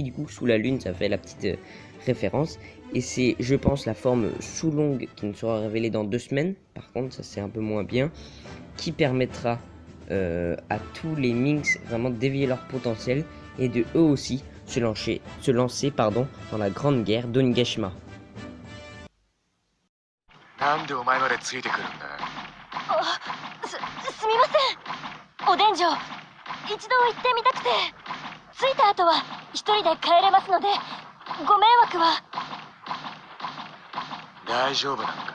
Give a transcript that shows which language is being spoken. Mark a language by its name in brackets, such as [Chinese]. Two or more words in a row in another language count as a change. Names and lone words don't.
[French] Du coup, sous la lune, ça fait la petite référence. Et c'est, je pense, la forme Sulong qui nous sera révélée dans 2 semaines. Par contre, ça c'est un peu moins bien. Qui permettra à tous les Minx vraiment d'éveiller leur potentiel et de eux aussi se lancer dans la grande guerre d'Onigashima. [Japanese] なんでお前までついてくるんだ。すみません。おでん城、一度行ってみたくて、着いた後は一人で帰れますので、ご迷惑は。大丈夫なのか。